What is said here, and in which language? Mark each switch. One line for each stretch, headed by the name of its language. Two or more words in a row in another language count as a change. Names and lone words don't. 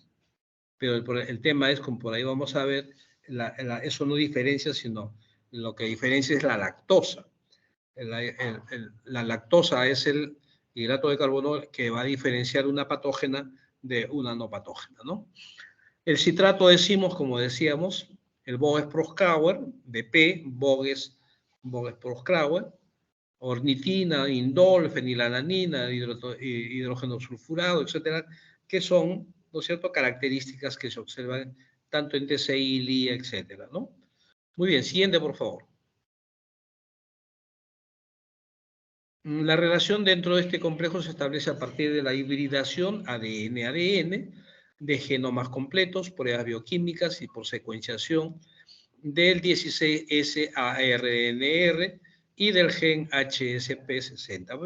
Spanish: Pero el tema es, como por ahí vamos a ver, eso no diferencia, sino lo que diferencia es la lactosa. La lactosa es el hidrato de carbono que va a diferenciar una patógena de una no patógena, ¿no? El citrato decimos, como decíamos, el Boges-Proskauer, BP, Boges-Proskauer, ornitina, indol, fenilalanina, hidrógeno sulfurado, etcétera, que son, ¿no es cierto?, características que se observan tanto en TCI, LIA, etcétera, ¿no? Muy bien, siguiente, por favor. La relación dentro de este complejo se establece a partir de la hibridación ADN-ADN de genomas completos, pruebas bioquímicas y por secuenciación del 16S-ARNR y del gen HSP60.